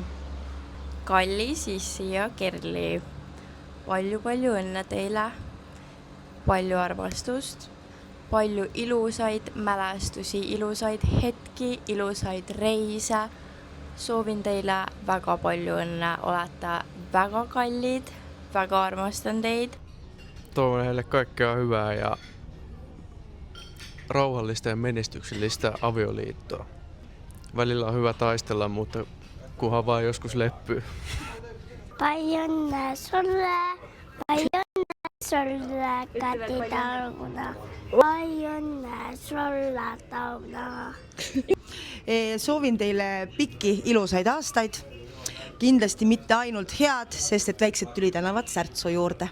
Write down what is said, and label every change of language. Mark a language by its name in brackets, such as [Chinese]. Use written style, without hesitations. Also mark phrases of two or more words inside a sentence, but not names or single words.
[Estonian] Kallis Issi ja Kerli, palju õnne teile, palju armastust, palju ilusaid mälestusi, ilusaid hetki, ilusaid reise. Soovin teile väga palju õnne, olete väga kallid, väga armastan teid. [Finnish] Toivon heille kaikkea hyvää ja rauhallista ja menestyksellistä avioliittoa. Välillä on hyvä taistella, mutta kunhan vaan joskus leppyy. [Estonian] Palju õnne sulle, Kati Tauna. Palju õnne sulle, Tauna. Soovin teile pikki ilusaid aastaid. Kindlasti mitte ainult head, sest et väiksed tülid annavad särtsu juurde.